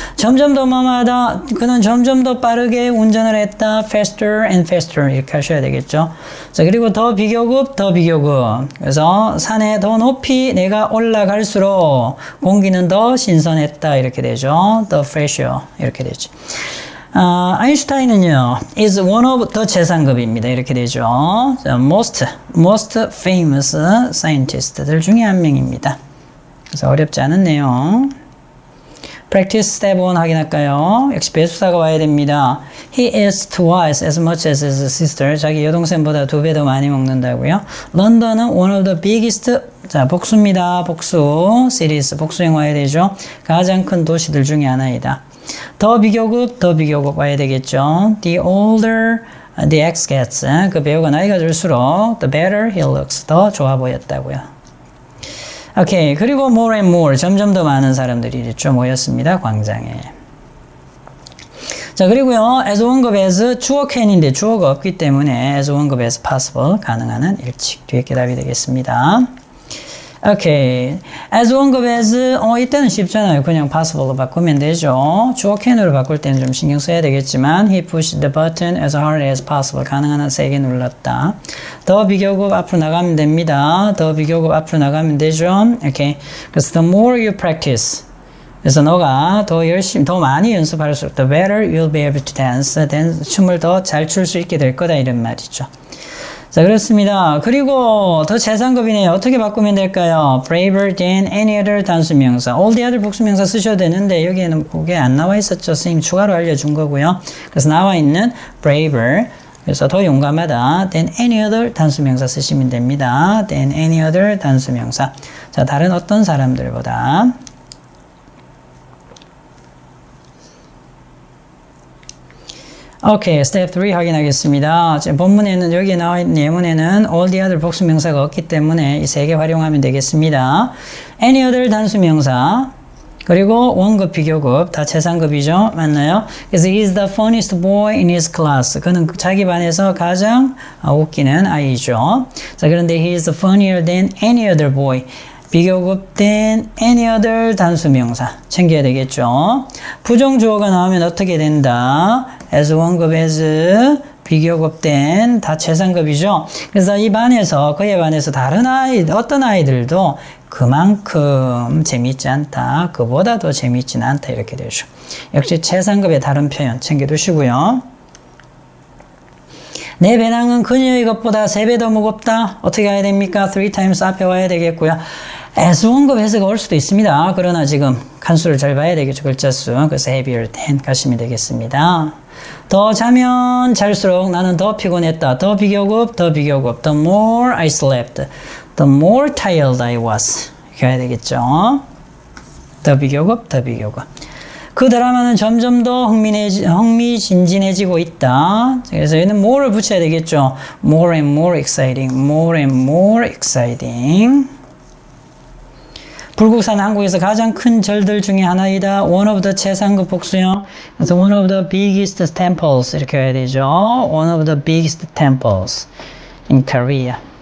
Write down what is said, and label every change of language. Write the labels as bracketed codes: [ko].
[ko] 점점 더 뭐마다, 그는 점점 더 빠르게 운전을 했다. [en] faster and faster [ko] 이렇게 하셔야 되겠죠. 자, 그리고 더 비교급, 더 비교급. 그래서 산에 더 높이 내가 올라갈수록 공기는 더 신선했다 이렇게 되죠. [en] the fresher [ko] 이렇게 되죠. [en] 아인슈타인은요, is one of the 최상급입니다. [ko] 이렇게 되죠. [en] most famous scientist [ko] 들 중에 한 명입니다. 그래서 어렵지 않은 내용. [en] Practice step 1 확인할까요? [ko] 역시 배수사가 와야 됩니다. [en] He eats twice as much as his sister. [ko] 자기 여동생보다 2배 더 많이 먹는다고요. [en] 런던은 one of the biggest, 자, [ko] 복수입니다. 복수. 시리즈. 복수형 와야 되죠. 가장 큰 도시들 중에 하나이다. 더 비교급 와야 되겠죠. [en] The older the X gets, [ko] 그 배우가 나이가 들수록 [en] the better he looks, [ko] 더 좋아 보였다고요. 오케이, 그리고 [en] more and more, [ko] 점점 더 많은 사람들이 이랬죠. 모였습니다. 광장에. 자, 그리고요, as 원급 as 주어 can인데 주어가 없기 때문에 as 원급 as possible, 가능한 일칙. 뒤에 게 답이 되겠습니다. 오케이. as 원급 as, 이때는 쉽잖아요. 그냥 possible로 바꾸면 되죠. 주어 can으로 바꿀 때는 좀 신경 써야 되겠지만, [en] he pushed the button as hard as possible. [ko] 가능한 한 세게 눌렀다. 더 비교급 앞으로 나가면 됩니다. 더 비교급 앞으로 나가면 되죠. 오케이. [en] 그래서 the more you practice. [ko] 그래서 너가 더 열심히, 더 많이 연습할수록 [en] the better you'll be able to dance. [ko] 춤을 더 잘 출 수 있게 될 거다. 이런 말이죠. 자, 그렇습니다. 그리고 더 최상급이네요. 어떻게 바꾸면 될까요? [en] braver than any other 단수명사. [ko] all the other 복수명사 쓰셔도 되는데 여기에는 그게 안 나와 있었죠. 선생님 추가로 알려준 거고요. 그래서 나와 있는 braver. 그래서 더 용감하다. [en] than any other [ko] 단수명사 쓰시면 됩니다. [en] than any other 단수명사. [ko] 자, 다른 어떤 사람들보다. 오케이, 스텝 3 확인하겠습니다. 지금 본문에는, 여기에 나와 있는 예문에는 all the other 복수명사가 없기 때문에 이 3개 활용하면 되겠습니다. any other 단수명사, 그리고 원급, 비교급, 다 최상급이죠. 맞나요? [en] 그래서 he is the funniest boy in his class. [ko] 그는 자기 반에서 가장 웃기는 아이죠. [en] 자, 그런데 he is funnier than any other boy. [ko] 비교급 than any other 단수명사 챙겨야 되겠죠. 부정주어가 나오면 어떻게 된다? as 원급 as 비교급 than 다 최상급이죠. 그래서 이 반에서 그의 반에서 다른 어떤 아이들도 그만큼 재미있지 않다. 그보다 더 재미있지는 않다. 이렇게 되죠. 역시 최상급의 다른 표현 챙겨두시고요. 내 배낭은 그녀의 것보다 3배 더 무겁다. 어떻게 해야 됩니까? 3 times 앞에 와야 되겠고요. as 원급 해서가 올 수도 있습니다. 그러나 지금 칸수를 잘 봐야 되겠죠. 글자 수. 그래서 [en] heavier than [ko] 가시면 되겠습니다. 더 자면 잘수록 나는 더 피곤했다. 더 비교급. [en] The more I slept, the more tired I was. [ko] 이렇게 해야 되겠죠. 더 비교급, 더 비교급. 그 드라마는 점점 더 흥미진진해지고 있다. 그래서 얘는 more를 붙여야 되겠죠. [en] more and more exciting, more and more exciting. [ko] 불국사는 한국에서 가장 큰 절들 중에 하나이다. [en] One of the 최상급 복수형. 그래서 one of the biggest temples [ko] 이렇게 해야 되죠. [en] One of the biggest temples in Korea.